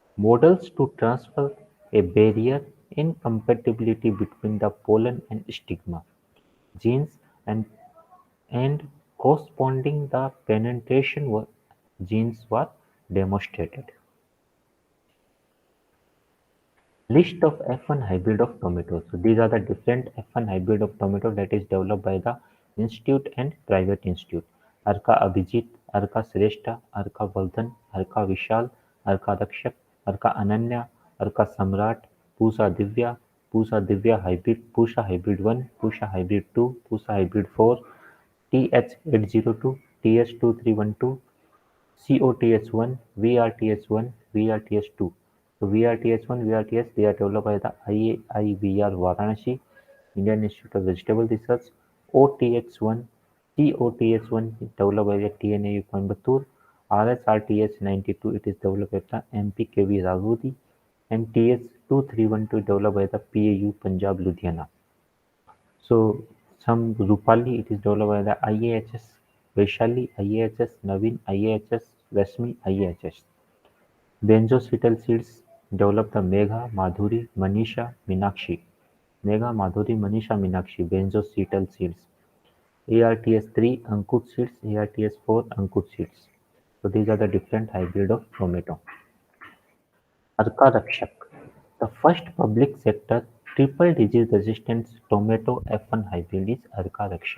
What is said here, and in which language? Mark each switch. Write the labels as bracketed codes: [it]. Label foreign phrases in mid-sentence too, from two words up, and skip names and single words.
[en] Models to transfer a barrier incompatibility between the pollen and stigma genes and and corresponding the penetration genes were demonstrated. List of F1 hybrid of tomatoes. So these are the different F1 hybrid of tomato that is developed by the institute and private institute. Arka Abhijit, Arka Shrestha, Arka Vardhan, Arka Vishal, Arka Rakshak, Arka Ananya, Arka Samrat, Pusa Divya hybrid, Pusha hybrid 1, Pusha hybrid 2, Pusa hybrid 4, TH802, TH2312, COTS1, VRTS1, VRTS2. So VRTS1, VRTS, they are developed by the IAIVR Varanasi, Indian Institute of Vegetable Research. OTX1, COTS1 is developed by the TNAU Coimbatore. RSRTS92, it is developed by the MPKV Ragudi. And TS2312 developed by the PAU Punjab Ludhiana. So some Rupali, it is developed by the IAHS Vaishali, IAHS Navin, IAHS Rashmi, IAHS. Benzocetal seeds develop the Megha, Madhuri, Manisha, Minakshi. Megha, Madhuri, Manisha, Minakshi. Benzocetal seeds. ARTS3 Ankur seeds, ARTS4 Ankur seeds. So these are the different hybrid of tomato. Arka Rakshak, the first public sector triple disease resistant tomato F1 hybrid is Arka Rakshak.